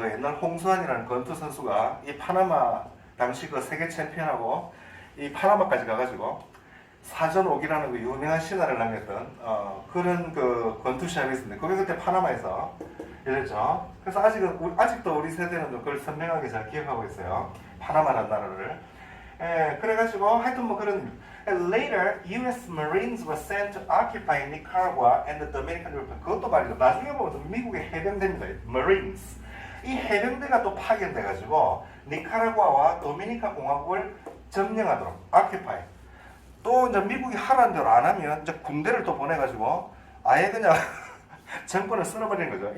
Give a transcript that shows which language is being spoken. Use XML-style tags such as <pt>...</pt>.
<ko>그 옛날 홍수환이라는 권투 선수가 이 파나마 당시 그 세계 챔피언하고 이 파나마까지 가가지고 사전 오기라는 그 유명한 신화를 남겼던 그런 그 권투 시합이 있었는데 그게 그때 파나마에서 열렸죠. 그래서 아직도 우리 세대는 그걸 선명하게 잘 기억하고 있어요. 파나마라는 나라를. 그래가지고 하여튼 뭐 그런</ko> <en>Later, U.S. Marines were sent to occupy Nicaragua and the Dominican Republic.</en> <ko>그것도 말이죠. 나중에 보면 미국의 해병대입니다.</ko> <en>Marines.</en> <ko>이 해병대가 또 파견돼가지고 니카라과와 도미니카 공화국을 점령하도록 occupy. 또 이제 미국이 하라는 대로 안 하면 이제 군대를 또 보내가지고 아예 그냥 정권을 쓸어버리는 거죠.</ko>